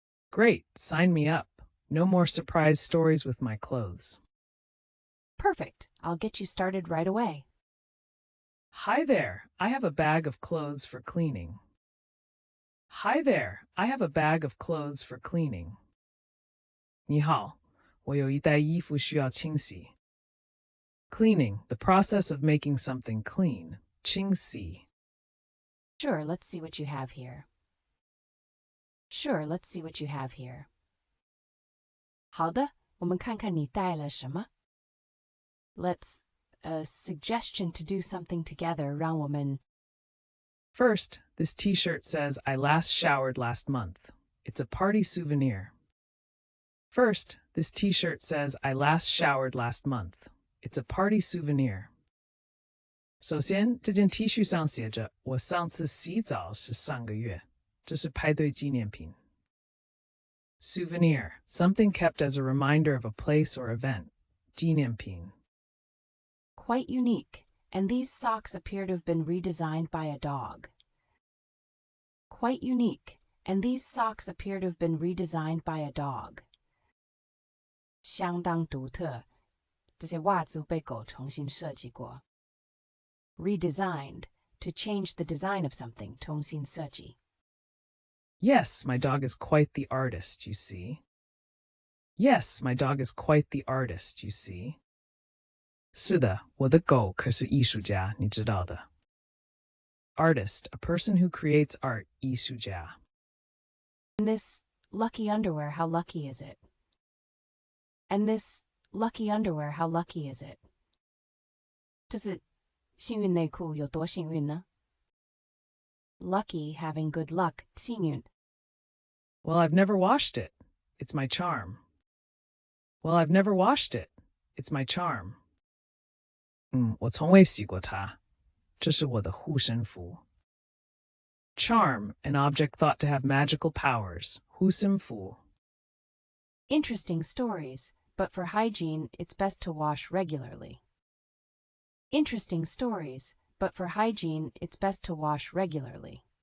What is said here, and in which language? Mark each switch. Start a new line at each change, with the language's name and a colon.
English: Great, sign me up. No more surprise stories with my clothes. Perfect. I'll get you started right away. Hi there, I have a bag of clothes for cleaning. Hi there, I have a bag of clothes for cleaning.
Chinese: 你好，我有一袋衣服需要清洗。
English: Cleaning, the process of making something clean.
Chinese: 清洗.
English: Sure, let's see what you have here. Sure, let's see what you have here.
Chinese: 好的，我们看看你带了什么。
English: Let's a suggestion to do something together.
Chinese: 让我们
English: First, this t-shirt says I last showered last month. It's a party souvenir. First, this t-shirt says I last showered last month. It's a party souvenir.
Chinese: 首先，这件 T 恤上写着我上次洗澡是上个月，这是派对纪念品。
English: Souvenir, something kept as a reminder of a place or event.
Chinese: 纪念品。
English: Quite unique, and these socks appear to have been redesigned by a dog. Quite unique, and these socks appear to have been redesigned by a dog.
Chinese: 相当独特，这些袜子被狗重新设计过。
English: Redesigned, to change the design of something, 重新设计。 Yes, my dog is quite the artist, you see. Yes, my dog is quite the artist, you see.
Chinese: 是的，我的狗可是艺术家，你知道的。
English: Artist, a person who creates art, 艺术家。 And this lucky underwear, how lucky is it? And this lucky underwear, how lucky is it?
Chinese: 这是幸运内裤有多幸运呢？
English: Lucky, having good luck, 幸运。 Well, I've never washed it. It's my charm. Well, I've never washed it. It's my charm.
Chinese: 我从未洗过它，这是我的护身符。
English: Charm, an object thought to have magical powers.
Chinese: 护身符
English: Interesting stories, but for hygiene, it's best to wash regularly. Interesting stories, but for hygiene, it's best to wash regularly.